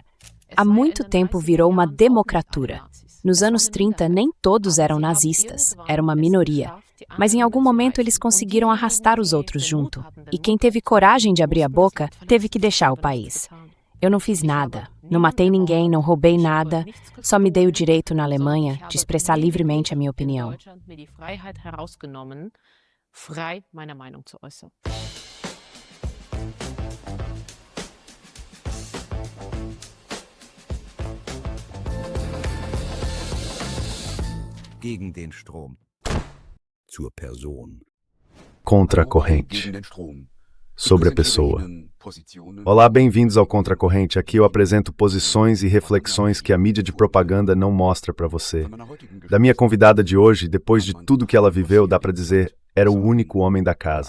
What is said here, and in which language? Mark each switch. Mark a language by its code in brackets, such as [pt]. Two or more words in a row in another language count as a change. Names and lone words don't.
[pt] Há muito tempo virou uma democratura. Nos anos 30, nem todos eram nazistas, era uma minoria. Mas em algum momento eles conseguiram arrastar os outros junto. E quem teve coragem de abrir a boca, teve que deixar o país. Eu não fiz nada, não matei ninguém, não roubei nada, só me dei o direito na Alemanha de expressar livremente a minha opinião. [de] Gegen den Strom. Zur Person. [pt] Contra a corrente. Sobre a pessoa. Olá, bem-vindos ao Contra a Corrente. Aqui eu apresento posições e reflexões que a mídia de propaganda não mostra para você. Da minha convidada de hoje, depois de tudo que ela viveu, dá para dizer, era o único homem da casa.